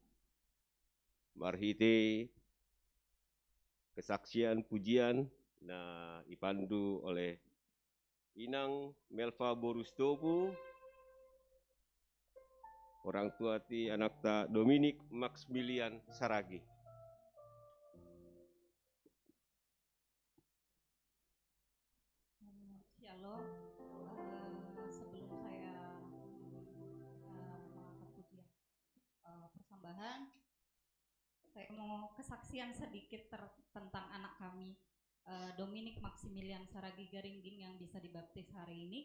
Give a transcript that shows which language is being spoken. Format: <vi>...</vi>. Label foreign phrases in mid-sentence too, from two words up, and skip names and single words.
<bts>marhite kesaksian pujian na ipandu oleh Inang Melva Borustobu,</bts> <id>orang tua</id> <bts>ti anak ta Dominik Maximilian Saragi.</bts> <id>Shalom. Sebelum saya mengangkat pujian persembahan, saya mau kesaksian sedikit tentang anak kami, Dominik Maximilian Saragi Garingging yang bisa dibaptis hari ini.</id>